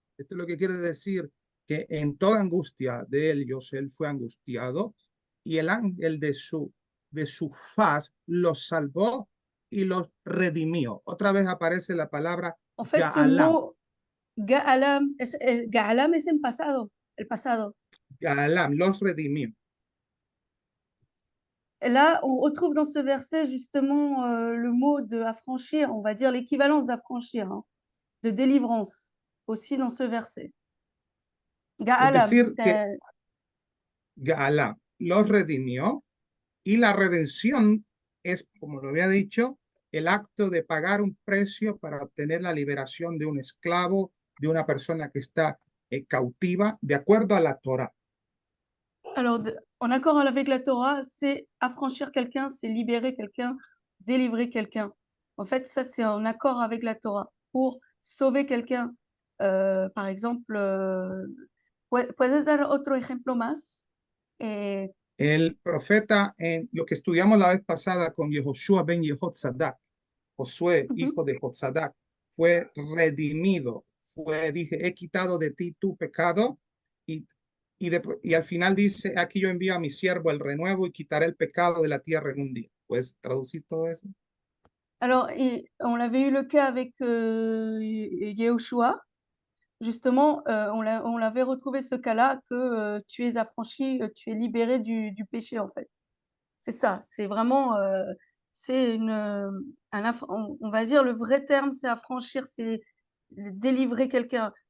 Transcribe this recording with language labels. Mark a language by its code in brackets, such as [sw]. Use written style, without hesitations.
[es] Esto es lo que quiere decir que en toda angustia de ellos, él fue angustiado, y el ángel de su faz los salvó y los redimió. Otra vez aparece la palabra [fr] En fait, ce [es] gaalam. [fr] mot [es] Ga'alam es en pasado, el pasado. Gaalam, los redimió. [fr] Et là, on retrouve dans ce verset justement le mot de affranchir, on va dire l'équivalence d'affranchir, hein, de délivrance, aussi dans ce verset. [es] Es [fr] Ga'alam, [es] decir, que Gaalam los redimió y la redención es, como lo había dicho, el acto de pagar un precio para obtener la liberación de un esclavo, de una persona que está cautiva, de acuerdo a la Torah. [fr] alors, en accord avec la Torah, c'est affranchir quelqu'un, c'est libérer quelqu'un, délivrer quelqu'un. En fait, ça, c'est en accord avec la Torah. Pour sauver quelqu'un, par exemple, [es] ¿puedes dar otro ejemplo más? El profeta, en lo que estudiamos la vez pasada con Yehoshua ben Yehotzadak, Josué, hijo de Jotzadak, fue redimido, dije, he quitado de ti tu pecado, y al final dice, aquí yo envío a mi siervo el renuevo y quitaré el pecado de la tierra en un día. ¿Puedes traducir todo eso? [fr] Alors, on avait eu le cas avec Yehoshua. Justement, on l'avait retrouvé ce cas-là, que tu es affranchi, tu es libéré du péché, en fait. C'est ça, c'est vraiment, c'est on va dire le vrai terme, c'est affranchir, c'est délivrer quelqu'un.